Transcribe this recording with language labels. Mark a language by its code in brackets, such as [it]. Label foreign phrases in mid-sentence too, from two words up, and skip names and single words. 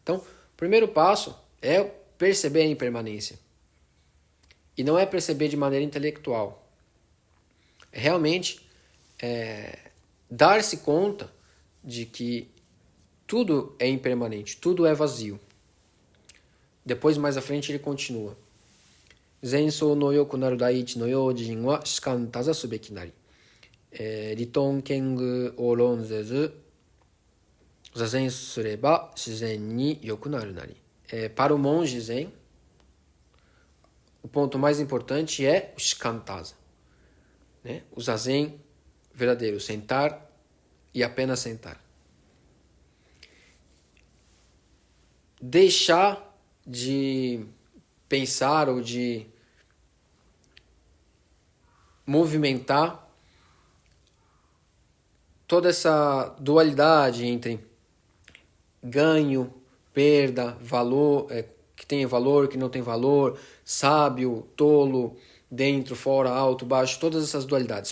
[pt] Então, o primeiro passo é perceber a impermanência. E não é perceber de maneira intelectual. É realmente dar-se conta de que tudo é impermanente, tudo é vazio. Depois, mais à frente, ele continua. [ja] 禅僧の能く成る第一の用心は只管打坐すべきなり. 利鈍賢愚を論ぜず坐禅すれば自然に能く成るなり. [pt] Para o monge zen, o ponto mais importante é o [ja] 只管打坐, [pt] né? O zazen verdadeiro, sentar e apenas sentar. Deixar de pensar ou de movimentar toda essa dualidade entre ganho, perda, valor, que tem valor, que não tem valor, sábio, tolo, dentro, fora, alto, baixo, todas essas dualidades.